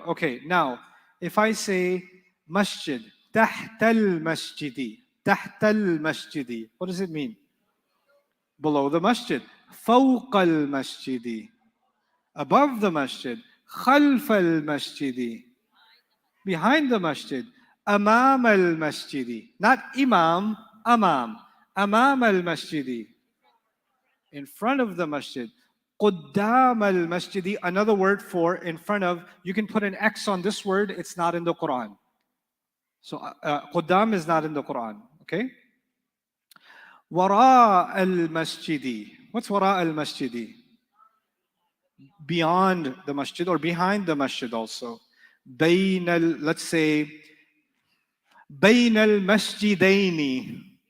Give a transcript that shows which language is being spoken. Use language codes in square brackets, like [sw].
[en] Okay, now, if I say masjid, [ar] تحت المسجد, تحت المسجد, [en] what does it mean? Below the masjid. [ar] فوق المسجد, [en] above the masjid. [ar] خلف المسجد, [en] behind the masjid. [ar] أمام المسجد, [en] not imam, [ar] أمام. أمام المسجد, [en] in front of the masjid. [ar] قدام المسجد, [en] another word for in front of. You can put an X on this word, it's not in the Quran. So قدام is not in the Quran, okay? [ar] وراء المسجد. [en] What's [ar] وراء المسجد? [en] Beyond the masjid or behind the masjid also. [ar] بين [en] let's say [ar] بين المسجدين.